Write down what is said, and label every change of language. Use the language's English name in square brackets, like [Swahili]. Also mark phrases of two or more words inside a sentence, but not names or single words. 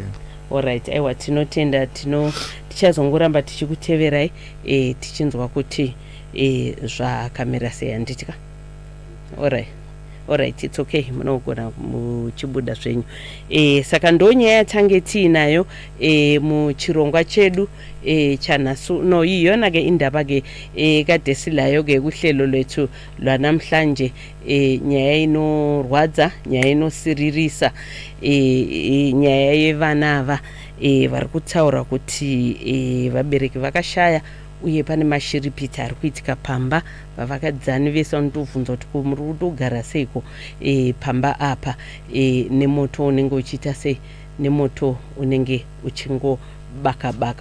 [Shona] Alright, aiwa tinotenda tichazongoramba tichikuteverai tichinzwa kuti zvakamira sei handitika. Alright, [English] it's okay, [Shona] munogona muchibuda zvenyu. Saka ndonyaya tange tiinayo muchirongwa chedu chanasu no [North Ndebele] iyona ke indaba ke kadesilayo ke kuhlelo lwethu lwanamhlanje, [Shona] nyaya inorwadza, nyaya inosiririsa, nyaya yevanava vari kutaura kuti vabereki vakashaya uye pane mashiripiti ari kuitika pamba vavakadzani vese vanotobvunza kuti muri kutogara seiko pamba apa nemoto unenge uchiita sei, nemoto unenge uchingobaka-baka.